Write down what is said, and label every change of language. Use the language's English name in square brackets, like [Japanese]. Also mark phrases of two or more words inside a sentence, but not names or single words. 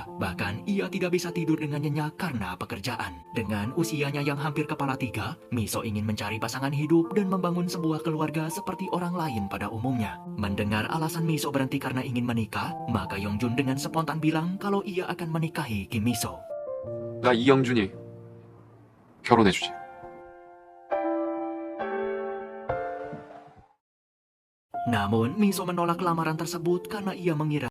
[Indonesian] Bahkan, ia tidak bisa tidur dengan nyenyak karena pekerjaan. Dengan usianya yang hampir kepala tiga, Miso ingin mencari pasangan hidup dan membangun sebuah keluarga seperti orang lain pada umumnya. Mendengar alasan Miso berhenti karena ingin menikah, maka Yongjun dengan spontan bilang kalau ia akan menikahi Kim Miso. [Korean] 나 이영준이 결혼해주지. [Indonesian] Namun, Miso menolak lamaran tersebut karena ia mengira